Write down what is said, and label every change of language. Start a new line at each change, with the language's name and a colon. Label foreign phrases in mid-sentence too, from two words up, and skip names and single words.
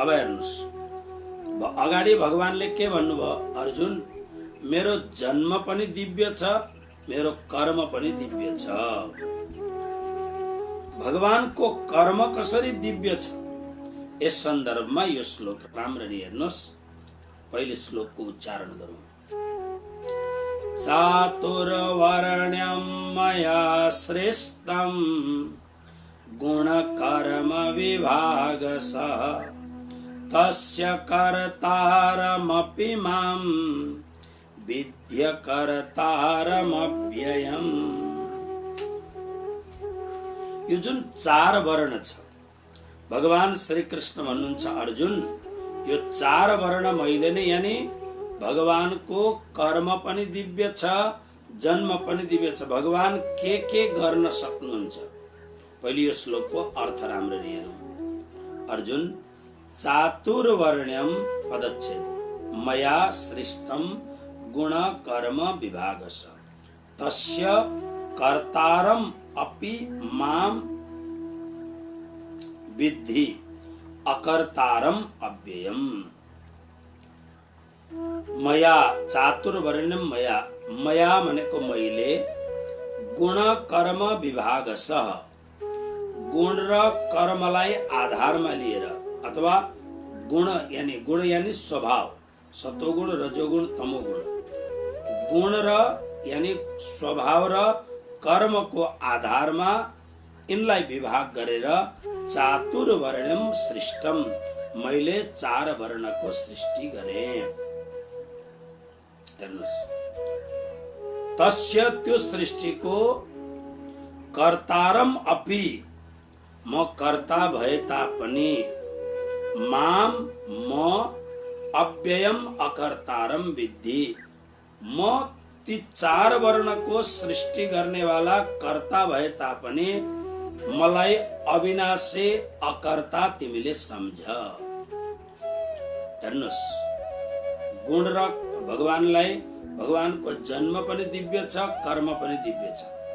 Nepali: अब हेर्नुहोस्, अगाडि भगवानले के भन्नुभयो, अर्जुन मेरो जन्म पनि दिव्य छ, मेरो कर्म पनि दिव्य छ। भगवानको कर्म कसरी दिव्य छ यस सन्दर्भमा यो श्लोक राम्ररी हेर्नुहोस्। पहिले श्लोकको उच्चारण गरौँ।
Sanskrit: चातुर्वर्ण्यं मया श्रेष्ठं गुणकर्म विभागशः तस्य कर्तारमपि मां विद्य कर्तारमव्ययम्।
Nepali: यो जुन 4 वर्ण छ, भगवान श्री कृष्ण भन्नुहुन्छ अर्जुन यो 4 वर्ण मैले नै, यानी भगवानको कर्म पनि दिव्य छ, जन्म पनि दिव्य छ। भगवान के गर्न सक्नुहुन्छ? पहिले यो श्लोकको अर्थ राम्ररी हेरौँ।
Sanskrit: अर्जुन चातुर्वर्ण्यम पदच्छेद मया सृष्टम गुण कर्म विभागश तस्य कर्तारम अपि माम विद्धि अकर्तारम अव्ययम्। मया चातुर्वर्ण्यम मया, मया
Nepali: भनेको मैले,
Sanskrit: गुण कर्म विभागसह,
Nepali: गुण र कर्मलाई आधारमा लिएर, अथवा गुण यानी स्वभाव, सतोगुण रजोगुण तमोगुण, गुण र यानी स्वभाव र कर्मको आधारमा यिनलाई विभाग गरेर
Sanskrit: चातुर्वर्ण्यम सृष्टम,
Nepali: मैले 4 वर्णको सृष्टि गरेँ। हेर्नुस्, तस्य त्यो सृष्टिको
Sanskrit: कर्तारम अपि,
Nepali: म कर्ता भए तापनि,
Sanskrit: माम म अव्ययम अकर्तारम विद्धि,
Nepali: म ती 4 वर्णको सृष्टि गर्नेवाला कर्ता भए तापनि मलाई अविनाशी अकर्ता तिमीले सम्झ। हेर्नुस्, गुण र भगवानलाई, भगवानको जन्म पनि दिव्य छ, कर्म पनि दिव्य छ।